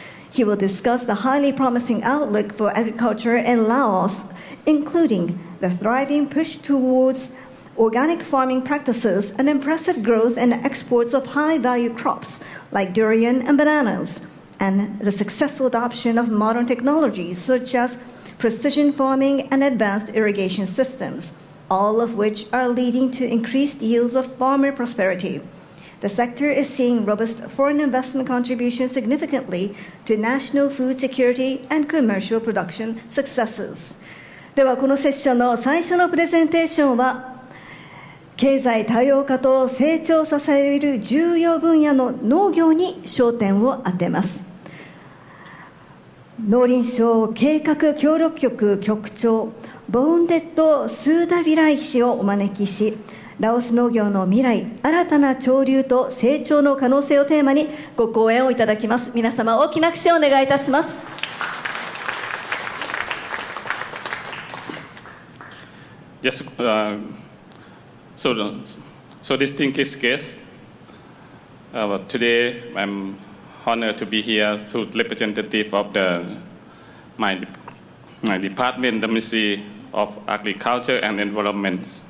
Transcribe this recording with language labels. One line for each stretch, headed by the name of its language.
English: He will discuss the highly promising outlook for agriculture in Laos, including the thriving push towards organic farming practices and impressive growth in exports of high-value crops like durian and bananas, and the successful adoption of modern technologies such as precision farming and advanced irrigation systems, all of which are leading to increased yields of farmer prosperity. The sector is seeing robust foreign investment contributions significantly to national food security and commercial production successes.
Japanese: ではこのセッションの最初のプレゼンテーションは経済多様化と成長を支える重要分野の農業に焦点を当てます。農林省計画協力局局長ボーンデッド・スーダビライ氏をお招きし、ラオス農業の未来、新たな潮流と成長の可能性をテーマにご講演をいただきます。皆様大きな拍手をお願いいたします。
English: Yes, so distinguished guests, today I'm honored to be here as representative of my department, the Ministry of Agriculture and Environment.